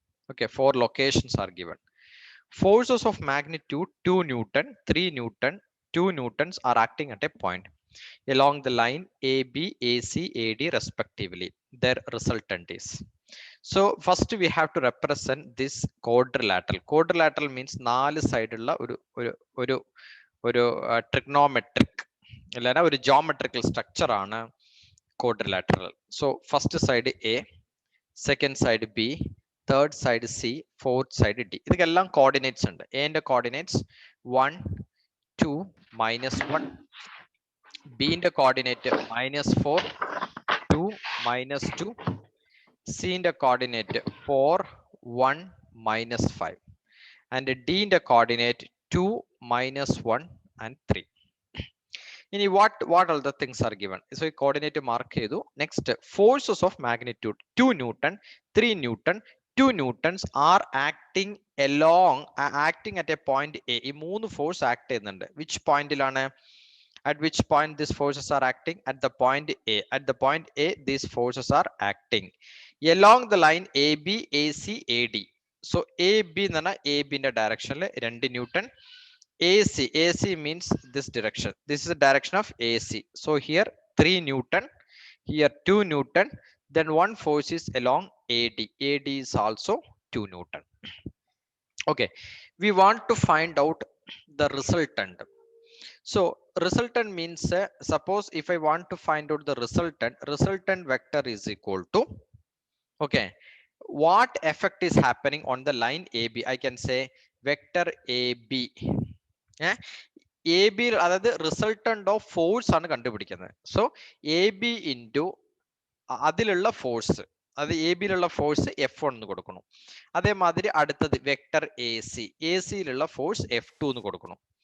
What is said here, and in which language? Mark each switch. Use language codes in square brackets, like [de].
[en] Okay, four locations are given. Forces of magnitude 2 Newton, 3 Newton, 2 Newtons are acting at a point along the line AB, AC, AD respectively. Their resultant is. So first we have to represent this quadrilateral. Quadrilateral means [ml] നാല് സൈഡുള്ള ഒരു trigonometric അല്ല ഒരു geometrical structure ആണ് quadrilateral. [en] So first side A, second side B, third side C, fourth side D. [ml] ഇതൊക്കെല്ലാം coordinates ഉണ്ട്. A ന്റെ coordinates 1, 2, -1. B ന്റെ coordinate -4, 2, -2. C ന്റെ coordinate 4, 1, -5. And D ന്റെ കോർഡിനേറ്റ് 2, -1 and 3. ഇനി [en] what all the things are given? So [ml] ഈ coordinate mark ചെയ്തു. [en] Next forces of magnitude 2 newton, 3 newton, 2 newtons are acting acting at a point A. [ml] ഈ മൂന്ന് force act ചെയ്യുന്നുണ്ട്. Which പോയിന്റിലാണ്? [en] At which point these forces are acting? At the point A. At the point A, these forces are acting along the line AB, AC, AD. [ml] So AB എന്ന് പറഞ്ഞാൽ AB ന്റെ ഡയറക്ഷനിൽ 2 newton. [en] AC means this direction. This is the direction of AC. So here 3 Newton, here 2 Newton, then one force is along AD. AD is also 2 Newton. Okay, we want to find out the resultant. So resultant means, suppose if I want to find out the resultant vector is equal to, okay, what effect is happening on the line AB? I can say vector AB. [ml] A B, അതായത് resultant of force ആണ് കണ്ടുപിടിക്കുന്നത്. So A B into അതിലുള്ള force, അത് A ബിയിലുള്ള force F1 എന്ന് കൊടുക്കണം. അതേമാതിരി അടുത്തത് vector A സിയിലുള്ള force F2 എന്ന് കൊടുക്കണം.